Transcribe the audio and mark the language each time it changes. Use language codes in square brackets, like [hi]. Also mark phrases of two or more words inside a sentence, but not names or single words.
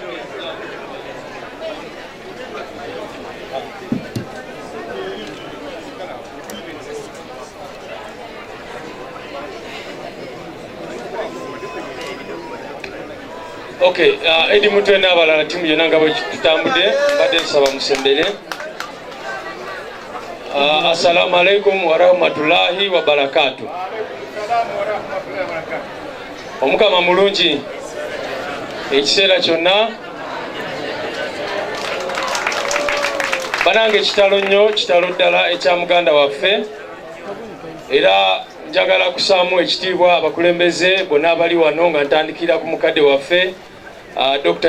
[lg] Okay, Edi Mutwe n'abalala timu yonna nga bwe tutambudde badde nsaba musembere. [ar] السلام عليكم ورحمة الله وبركاته. [lg] Omukama mulungi ekiseera kyonna banange kitalo nnyo, kitalo ddala ekya muganda waffe, era njagala kusaamu ekitiibwa abakulembeze bonna abali wano nga ntandikira ku mukadde waffe Dr.